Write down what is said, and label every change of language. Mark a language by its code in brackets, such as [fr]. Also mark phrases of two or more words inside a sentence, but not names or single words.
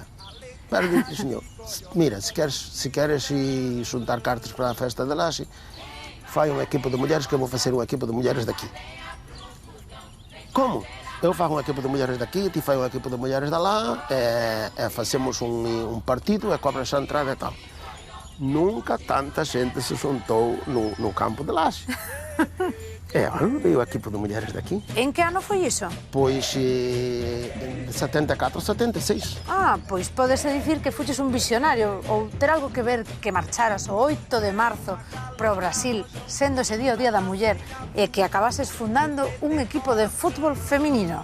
[pt] Mas diz, senhor, mira, se queres juntar cartas para a festa de Laxe, faz uma equipa de mulheres que eu vou fazer uma equipa de mulheres daqui. Como? Eu faço uma equipa de mulheres daqui, tu faz uma equipa de mulheres de lá, fazemos um partido, cobras a entrada e tal. Nunca tanta gente se juntou no campo de Laxe. [gl] Veio o equipo de mulleres daqui. En que ano foi iso? Pois, en 74, 76. Pois pódese dicir que fuches un visionario ou ter algo que ver que marcharas o 8 de marzo para o Brasil, sendo ese día o Día da Muller, e que acabases fundando un equipo de fútbol feminino.